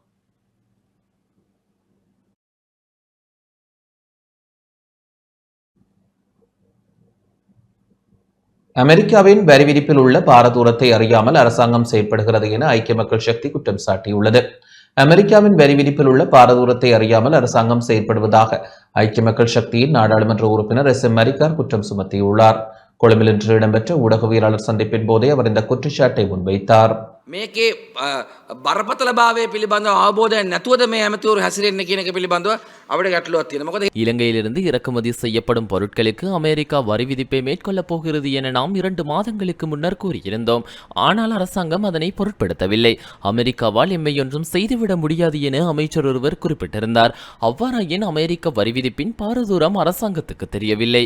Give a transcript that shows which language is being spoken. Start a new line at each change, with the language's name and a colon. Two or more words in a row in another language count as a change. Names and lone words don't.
Tamil: அமெரிக்காவின் வரி விதிப்பில் உள்ள பாரதூரத்தை அறியாமல் அரசாங்கம் செயல்படுகிறது என ஐக்கிய மக்கள் சக்தி குற்றம் சாட்டியுள்ளது. அமெரிக்காவின் வரி விதிப்பில் உள்ள பாரதூரத்தை அறியாமல் அரசாங்கம் செயல்படுவதாக ஐக்கிய மக்கள் சக்தியின் நாடாளுமன்ற உறுப்பினர் SM மரிக்கார் குற்றம் சுமத்தியுள்ளார். கொழும்பில் இன்று இடம்பெற்ற ஊடகவியலாளர் சந்திப்பின் போதே அவர் இந்த குற்றச்சாட்டை முன்வைத்தார்.
Sinhala: මේකේ බරපතලභාවය පිළිබඳව අවබෝධයක් නැතුවද මේ ඇමතිවරු හැසිරෙන්නේ කියන එක පිළිබඳව අපිට ගැටලුවක් තියෙනවා. මොකද
Tamil: இலங்கையிலிருந்து இறக்குமதி செய்யப்படும் பொருட்களுக்கு அமெரிக்கா வரி விதிப்பை மேற்கொள்ளப் போகிறது என நாம் 2 மாதங்களுக்கு முன்னர் கூறியிருந்தோம். ஆனால் அரசாங்கம் அதனை பொருட்படுத்தவில்லை. அமெரிக்காவால் எம்மை ஒன்றும் செய்துவிட முடியாது என அமைச்சர் ஒருவர் குறிப்பிட்டிருந்தார். அவ்வாறாயின் அமெரிக்க வரி விதிப்பின் பாரதூரம் அரசாங்கத்துக்கு தெரியவில்லை.